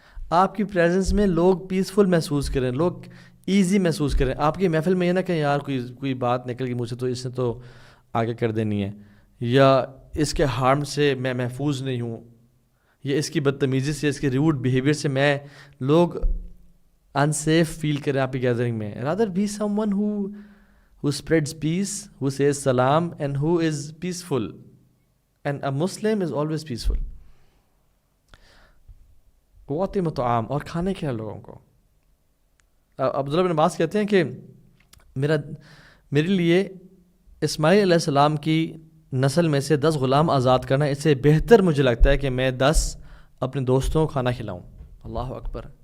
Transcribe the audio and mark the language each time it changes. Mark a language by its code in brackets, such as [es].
[ur] آپ کی پریزنس میں لوگ پیسفل محسوس کریں، لوگ ایزی محسوس کریں. آپ کی محفل میں یہ نہ کہیں یار کوئی بات نکل گئی مجھ سے تو اس نے تو آگے کر دینی ہے، یا اس کے ہارم سے میں محفوظ نہیں ہوں، یا اس کی بدتمیزی سے، اس کے ریوڈ بیہیویئر سے میں لوگ انسیف فیل کریں آپ کی گیدرنگ میں. [en] Rather be someone who spreads peace, who says salam, and who is peaceful. And a Muslim is always peaceful. [ar] وَأَطْعِمُوا الطَّعَامَ، [ur] اور کھانے کھلا لوگوں کو. عبداللہ بن عباس کہتے ہیں کہ میرے لیے اسماعیل علیہ السلام کی نسل میں سے 10 غلام آزاد کرنا اس سے بہتر مجھے لگتا ہے کہ میں 10 اپنے دوستوں کو کھانا کھلاؤں. اللہ اکبر.